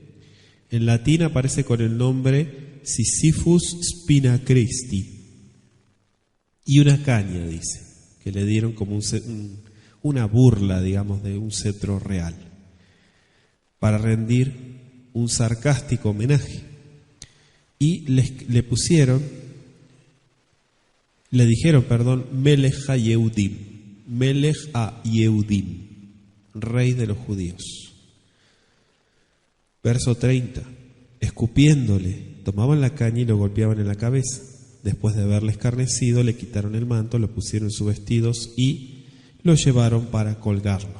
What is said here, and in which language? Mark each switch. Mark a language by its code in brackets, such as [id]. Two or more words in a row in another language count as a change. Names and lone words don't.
[es] En latín aparece con el nombre [la] Sisyphus spina Christi, [es] y una caña, dice, que le dieron como una burla, digamos, de un cetro real, para rendir un sarcástico homenaje. Y le dijeron, [he] מלך היהודים, מלך היהודים, [es] Rey de los judíos. Verso 30, escupiéndole, tomaban la caña y lo golpeaban en la cabeza. Después de haberle escarnecido, le quitaron el manto, lo pusieron en sus vestidos y lo llevaron para colgarlo.